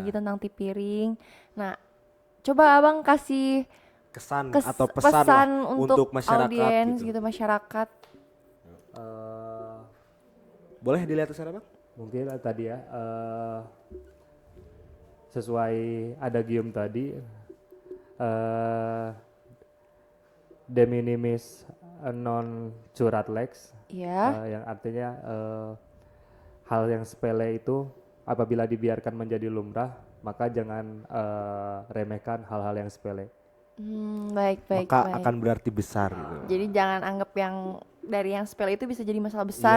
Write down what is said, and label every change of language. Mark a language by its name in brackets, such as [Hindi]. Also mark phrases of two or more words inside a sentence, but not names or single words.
[Indonesian] lagi tentang tipiring. Nah, coba abang kasih Kesan atau pesan, lah untuk masyarakat audiens gitu. gitu, masyarakat. Boleh dilihat ke sana bang? Mungkin tadi ya sesuai adagium tadi [Latin] de minimis non curat lex, [Indonesian] Iya. yang artinya hal yang sepele itu apabila dibiarkan menjadi lumrah maka jangan remehkan hal-hal yang sepele. Baik. Maka akan berarti besar gitu. Jadi jangan anggap yang dari yang sepele itu bisa jadi masalah besar